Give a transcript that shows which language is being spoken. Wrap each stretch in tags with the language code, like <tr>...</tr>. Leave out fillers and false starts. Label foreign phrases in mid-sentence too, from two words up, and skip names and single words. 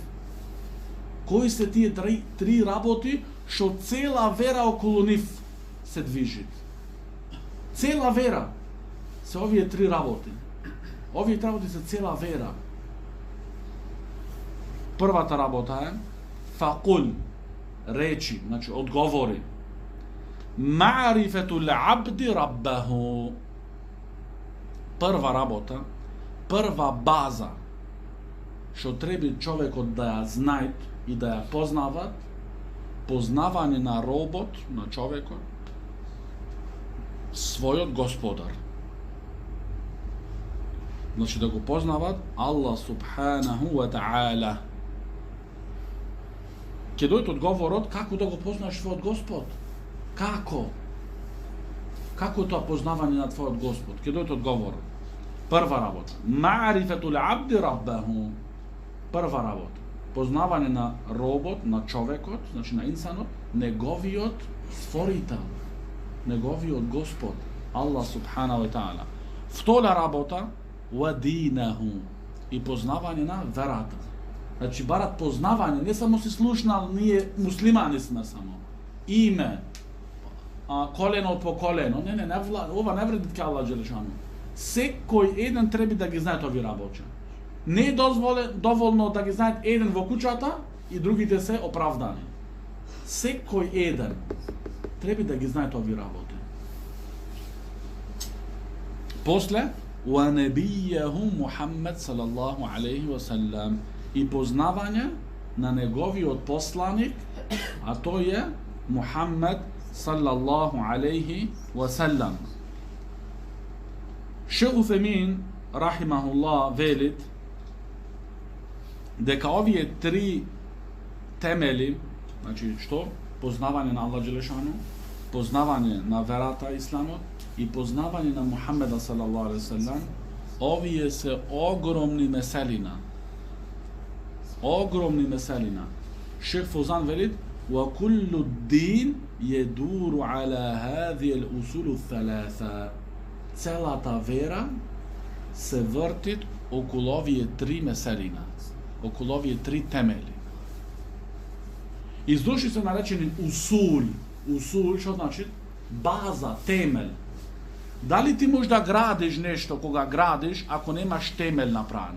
<mk>Кои се тие 3 работи што цела вера околу нив се движи. Цела вера се овие 3 работи. Овие работи се цела вера. Првата работа е факул, речи, значи одговори.</mk> <ar>معرفة العبد ربه.</ar> <mk>Прва работа, прва база што треба човекот да ја знае и да ја познават, познавање на робот, на човекот, својот господар. Значи да го познават Аллах</mk> <ar>سبحانه وتعالى.</ar> <mk>Ке дојде одговорот како да го познаеш својот Господ. Како? Како е тоа познавање на твојот Господ? Ке дојде одговорот. Прва работа.</mk> <ar>معرفة العبد ربه.</ar> <mk>Прва работа. Познавање на робот, на човекот, значи на инсанот, неговиот створител, неговиот Господ,</mk> <ar>الله سبحانه وتعالى.</ar> <mk>Втора работа,</mk> <ar>ودينه,</ar> <mk>и познавање на верата. Значи барат познавање, не само си слушнал, ние муслимани сме само. Име, колено по колено, не, ова не вреди ке Аллах джелешану. Секој еден треба да ги знае овие работи. Не е доволно да ги знаат еден во куќата и другите се оправдани. Секој еден треба да ги знаат овие работи. После,</mk> <ar>ونبيه محمد صلى الله عليه وسلم,</ar> <mk>и познавање на неговиот посланик, а тој е Мухаммед</mk> <ar>صلى الله عليه وسلم.</ar> <mk>Шейх Уфемин рахимахуллах велит дека овие 3 темели, значи што? Познавање на Аллах джелешану, познавање на верата исламот и познавање на Мухаммеда</mk> <ar>صلى الله عليه وسلم,</ar> <mk>Ovije se ogromni meselina. Огромни меселина.</mk> <ar>Шейх Фаузан велит: وَكُلُّ الدِّينِ يَدُورُ عَلَى هَذِهِ الْأُصُولُ الثَّلَاثَةِ.</ar> <mk>Целата вера се върти около овие три меселина, около овие три темели. Издуши се наречени усул. Усул, што значи? База, темел. Дали ти можеш да градиш нешто кога градиш, ако немаш темел направено?</mk>